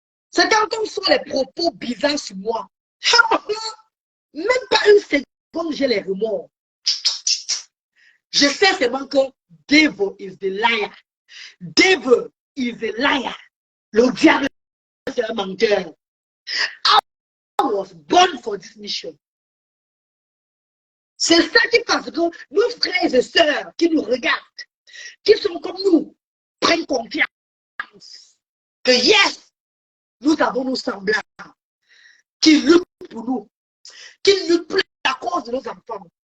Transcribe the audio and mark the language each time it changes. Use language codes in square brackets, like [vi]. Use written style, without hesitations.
[fr] C'est quand on sort les propos bizarres sur moi. Même pas une seconde, j'ai les remords. Je sais seulement que [en] devil is the liar. Devil is a liar. [fr] Le diable, c'est un menteur. [en] I was born for this mission. [fr] C'est ça qui passe que nos frères et sœurs qui nous regardent, qui sont comme nous, prennent confiance que yes, nous avons nos semblants qui luttent pour nous, qui luttent pour la cause de nos enfants.